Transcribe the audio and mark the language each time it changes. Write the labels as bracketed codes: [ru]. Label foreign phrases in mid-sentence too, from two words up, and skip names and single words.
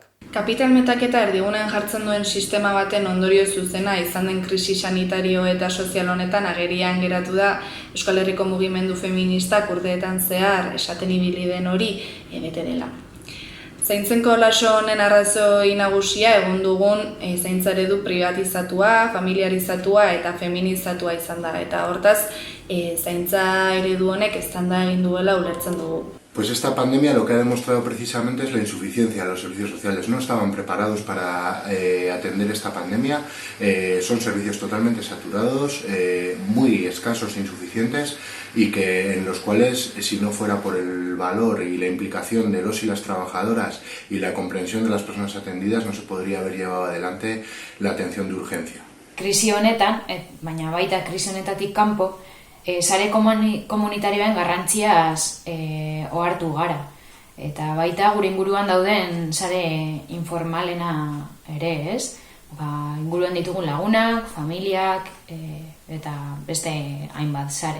[eu] Kapital metaketa erdigunean jartzen duen sistema baten ondorio zuzena izan den krisi sanitario eta sozial honetan agerian geratu da Euskal Herriko mugimendu feministak urteetan zehar esaten ibili den hori bete dela. Zaintzeko laso honen arrazoi nagusia egun dugun zaintza eredu privatizatua, familiarizatua eta feminizatua izan da. Eta hortaz, zaintza eredu honek eztanda egin duela ulertzen dugu. [es] Pues esta pandemia lo que ha demostrado precisamente es la insuficiencia de los servicios sociales. No estaban preparados para atender esta pandemia, son servicios totalmente saturados, muy escasos e insuficientes y que en los cuales, si no fuera por el valor y la implicación de los y las trabajadoras y la comprensión de las personas atendidas, no se podría haber llevado adelante la atención de urgencia. [eu] Krisi honetan, baina baita krisi honetatik kanpo, sare komunitarioen garrantziaz ohartu gara. Eta baita gure inguruan dauden sare informalena ere, ez? Inguruan ditugun lagunak, familiak eta beste hainbat sare.